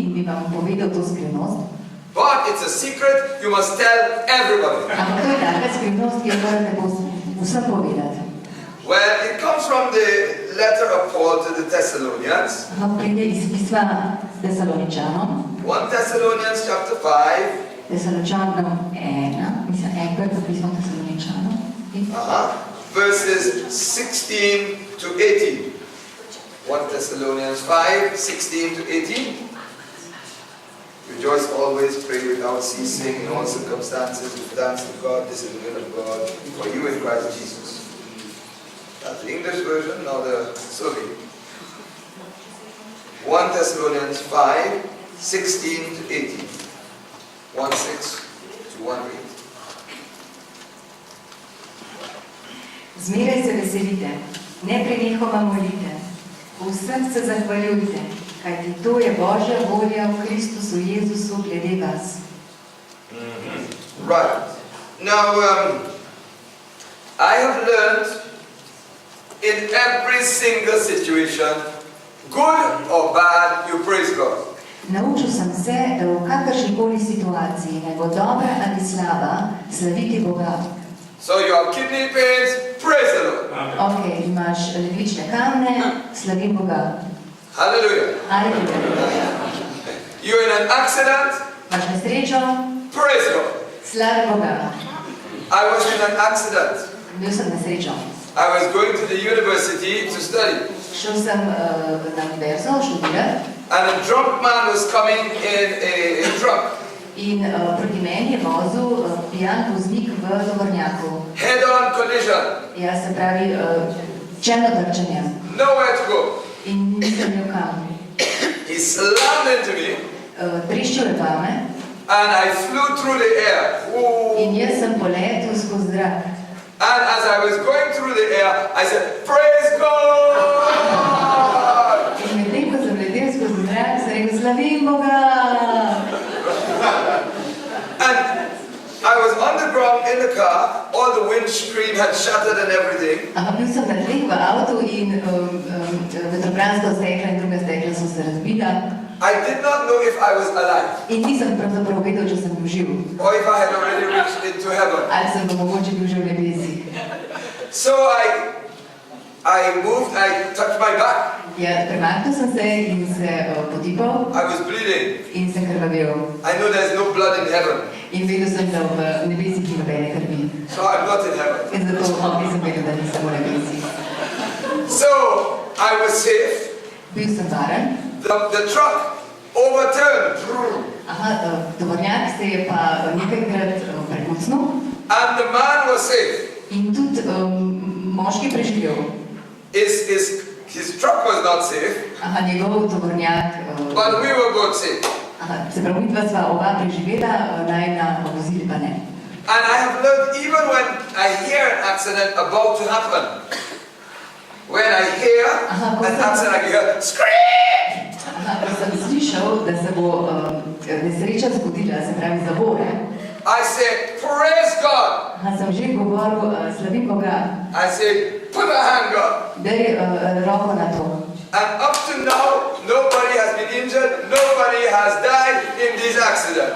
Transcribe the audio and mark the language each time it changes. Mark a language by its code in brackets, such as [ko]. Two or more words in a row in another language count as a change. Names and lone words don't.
[sl] vam povedal to skrivnost, [en] but it's a secret you must tell everybody. [sl] ampak to je taka skrivnost, ki jo morate vsem povedati. [en] Well, it comes from the letter of Paul to the Thessalonians. [sl] Pride iz pisma Tesaloničanom, [en] 1 Thessalonians chapter 5, [sl] Tesaloničanom 1, mislim, enkrat za pismo Tesaloničanom, [en] verses 16 to 18. 1 Thessalonians 5, 16 to 18. Rejoice always, pray without ceasing, in all circumstances, give thanks to God. This is the will of God for you in Christ Jesus. That's the English version, now the Slovene. 1 Thessalonians 5, 16 to 18. 1, 6 to 1, 8. [sl] Zmeraj se veselite, neprenehoma molite, v vsem se zahvaljujte, kajti to je Božja volja v Kristusu Jezusu glede vas. [en] Right. Now, I have learned in every single situation, good or bad, you praise God. [sl] Naučil sem se, da v kakršnikoli situaciji, naj bo dobra ali slaba, slaviti Boga. [en] So you have kidney pains, praise the Lord. [sl] Ok, imaš ledvične kamne, slavi Boga. Hallelujah. Aleluja. [en] You're in an accident, [sl] Imaš nesrečo, [en] praise God. [sl] slavi Boga. [en] I was in an accident. [sl] Bil sem nesrečo. [en] I was going to the university to study, [sl] Šel sem na univerzo študirati [en] and a drunk man was coming in a truck, [sl] in proti meni je vozil pijan voznik v tovornjaku. [en] head-on collision, [sl] Ja, se pravi, čelno trčenje. [en] nowhere to go. [sl] In nisem imel kam. [en] He slammed into me, [sl] Treščil je vame [en] and I flew through the air. Ooh. [sl] in jaz sem poletel skozi zrak. [en] And as I was going through the air, I said, praise God! [sl] In medtem, ko sem letel skozi zrak, sem rekel, slavim Boga. [en] And I was on the ground in the car, all the windscreen had shattered and everything. [sl] Ampak bil sem na tleh v avtu in vetrobranska stekla in druga stekla so se razbila. [en] I did not know if I was alive [sl] In nisem pravzaprav vedel, če sem bil živ. [en] or if I had already reached into heaven. [sl] Ali sem pa mogoče bil že v nebesih. [en] So I moved, I touched my back, [sl] Ja, premaknil sem se in se potipal [en] I was bleeding. [sl] in sem krvavel. [en] I know there's no blood in heaven, [sl] In vedel sem, da v nebesih ni nobene krvi. [en] so I'm not in heaven. [sl] In zato nisem vedel, da nisem v nebesih. [en] So I was safe. [sl] Bil sem varen. [en] The truck overturned, [sl] Aha, tovornjak se je pa nekajkrat prekucnil [en] and the man was safe. [sl] in tudi moški preživel. [en] His truck was not safe, [sl] Aha, njegov tovornjak, [en] but we were both safe. [sl] aha, se pravi, midva sva oba preživela, najna vozili pa ne. [en] And I have learned even when I hear an accident about to happen, when I hear an accident, I hear scream. [sl] Aha, ko sem slišal, da se bo nesreča zgodila, se pravi zavore, [en] I say, praise God. [sl] aha, sem že govoril, slavim Boga, [en] I say, put a hand up. [sl] daj roko na to. [en] And up to now, nobody has been injured, nobody has died in these accidents.